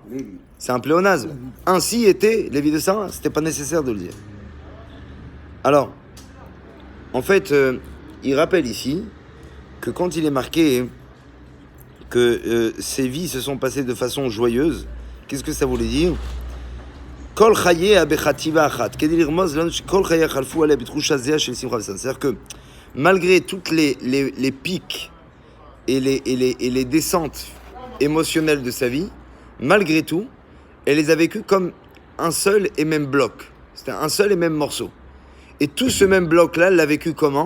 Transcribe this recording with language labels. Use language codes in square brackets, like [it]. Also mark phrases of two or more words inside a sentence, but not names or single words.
[fr] C'est un pléonasme. Ainsi étaient les vies de Sarah. C'était pas nécessaire de le dire. Alors, en fait, il rappelle ici que quand il est marqué que ces vies se sont passées de façon joyeuse, qu'est-ce que ça voulait dire? [he] כל חייה בבחינה אחת. [fr] C'est-à-dire que malgré toutes les pics et les descentes émotionnelles de sa vie, malgré tout, elle les a vécues comme un seul et même bloc. C'était un seul et même morceau. Et tout ce même bloc-là, elle l'a vécu comment?